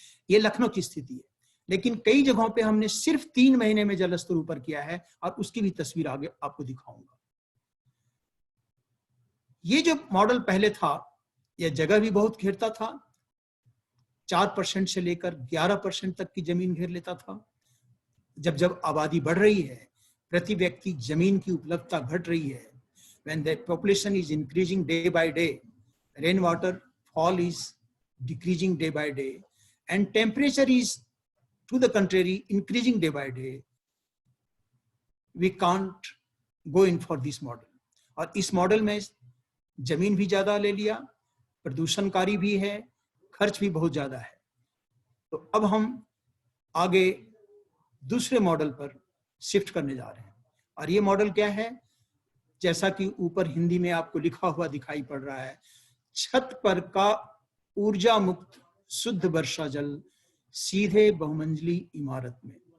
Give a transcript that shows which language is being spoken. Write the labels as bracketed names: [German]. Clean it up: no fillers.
[Hindi] ये लखनऊ की स्थिति है, लेकिन कई जगहों पे हमने सिर्फ 3 महीने में जलस्तर ऊपर किया है, और उसकी भी तस्वीर आगे आपको दिखाऊंगा। ये जो मॉडल पहले था, यह जगह भी बहुत घेरता था, 4% से लेकर 11% तक की जमीन घेर लेता था। जब जब आबादी बढ़ रही है, प्रति व्यक्ति जमीन की उपलब्धता घट रही है, [English] when the population is increasing day by day, rainwater fall is decreasing day by day, and temperature is, to the contrary, increasing day by day, we can't go in for this model. [Hindi] और इस model में जमीन भी ज्यादा ले लिया, प्रदूषणकारी भी है, खर्च भी बहुत ज्यादा है। तो अब हम आगे दूसरे मॉडल पर शिफ्ट करने जा रहे हैं, और ये मॉडल क्या है, जैसा कि ऊपर हिंदी में आपको लिखा हुआ दिखाई पड़ रहा है, छत पर का ऊर्जा मुक्त शुद्ध वर्षा जल सीधे बहुमंजिली इमारत में।